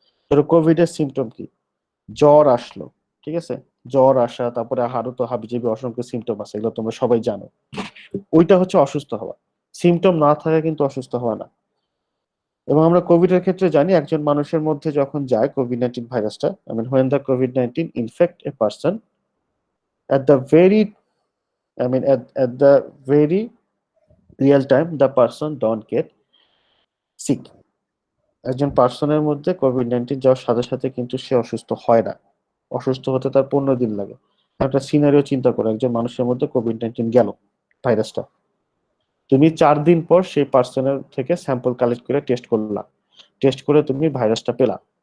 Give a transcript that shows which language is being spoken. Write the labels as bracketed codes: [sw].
[bn] ধরো কোভিড এর সিমটম কি? জ্বর আসলো, ঠিক আছে, জ্বর আসা, তারপরে আরো তো হাবিজাবি অসংখ্য সিমটম আছে, এগুলো তোমরা সবাই জানো, ওইটা হচ্ছে অসুস্থ হওয়া। সিমটম না থাকা কিন্তু অসুস্থ হওয়া না। এবং আমরা কোভিড এর ক্ষেত্রে জানি একজন মানুষের মধ্যে যখন যায় কোভিড-19 ভাইরাসটা, [en] I mean when the COVID-19 infect a person, at the very at the very real time the person don't get sick. [bn] একজন পার্সনের মধ্যে কোভিড-19 যাওয়ার সাথে সাথে কিন্তু সে অসুস্থ হয় না। অসুস্থ হতে তার 15 দিন লাগে। একটা সিনারিও চিন্তা করো, একজন মানুষের মধ্যে কোভিড-19 গেল ভাইরাসটা, তুমি 4 দিন পর সেই পার্সনের থেকে স্যাম্পল কালেক্ট করে টেস্ট করলা, টেস্ট করে তুমি ভাইরাসটা পেলা।